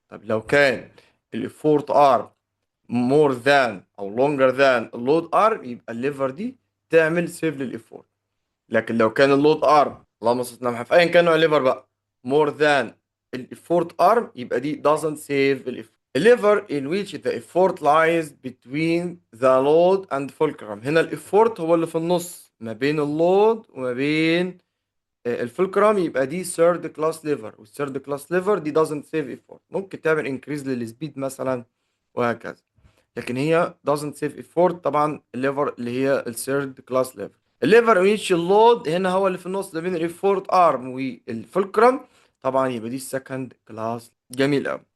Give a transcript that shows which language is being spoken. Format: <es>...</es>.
<ar>طب لو كان الفورت ارم</ar> <en>more than</en> <ar>او longer than اللود ارم يبقى الليفر دي تعمل سيف للافورت. لكن لو كان اللود ارم، اللهم صل على محمد، في ايا كان نوع الليفر بقى</ar> <en>more than</en> <ar>الافورت ارم يبقى دي</ar> <en>doesn't save</en> <ar>الافورت.</ar> <en>الليفر in which the effort lies between the load and fulcrum.</en> <ar>هنا الافورت هو اللي في النص ما بين اللود وما بين الفولكرام، يبقى دي ثيرد كلاس ليفر، والثيرد كلاس ليفر دي</ar> <en>doesn't save effort.</en> <ar>ممكن تعمل انكريز للسبيد مثلا وهكذا، لكن هي</ar> <en>doesn't save effort.</en> <ar>طبعا الليفر اللي هي الثيرد كلاس ليفر. الليفر ويتش اللود هنا هو اللي في النص ما بين الافورت ارم والفولكرام، طبعا يبقى دي السكند كلاس. جميل قوي.</ar>